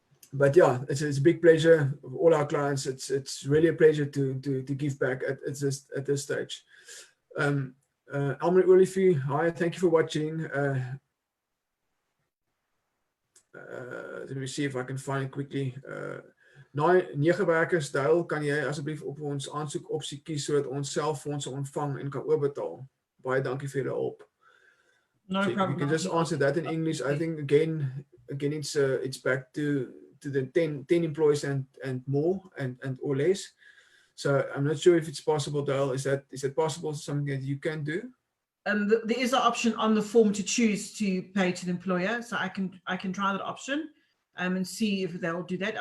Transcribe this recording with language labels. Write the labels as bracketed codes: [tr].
[en] But yeah, it's a big pleasure of all our clients. It's really a pleasure to give back at this stage. Elmer Olivier, hi, thank you for watching. Let me see if I can find it quickly. [af] 9 werkers, Dale, kan jy asseblief op ons aansoek opsie kies sodat ons self fondse ontvang en kan oorbetaal? Baie dankie vir julle hulp. [en] No so problem. You can just answer that in English. I think again it's back to the 10 employees and more and or less. So I'm not sure if it's possible, Dale. Is that possible? Something that you can do? There is an option on the form to choose to pay to the employer, so I can try that option and see if they'll do that.